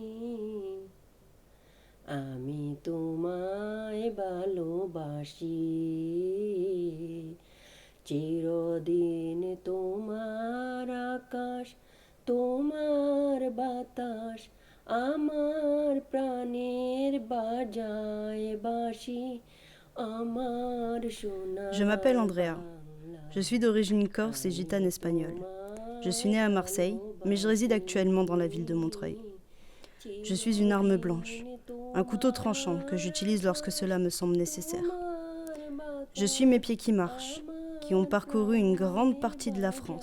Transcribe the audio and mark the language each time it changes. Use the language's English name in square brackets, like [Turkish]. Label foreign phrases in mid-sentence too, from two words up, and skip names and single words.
[Bangla] আমি তোমায় ভালোবাসি চিরদিন তোমার আকাশ তোমার বাতাস আমার প্রাণের বাজায় বাঁশি আমার সোনার [French] Je m'appelle Andrea. Je suis d'origine corse et gitane espagnole. Je suis née à Marseille, mais je réside actuellement dans la ville de Montreuil. Je suis une arme blanche, un couteau tranchant que j'utilise lorsque cela me semble nécessaire. Je suis mes pieds qui marchent, qui ont parcouru une grande partie de la France.